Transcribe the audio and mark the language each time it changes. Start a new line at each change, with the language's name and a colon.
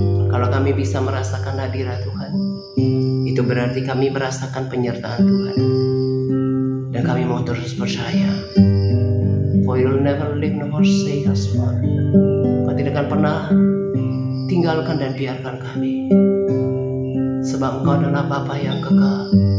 Indonesian: Kalau kami bisa merasakan hadirat Tuhan, itu berarti kami merasakan penyertaan Tuhan. Dan kami mau terus percaya,
English: for you'll never leave nor forsake us, Father.
Indonesian: Kau tidak akan pernah tinggalkan dan biarkan kami, sebab Engkau adalah Bapa yang kekal.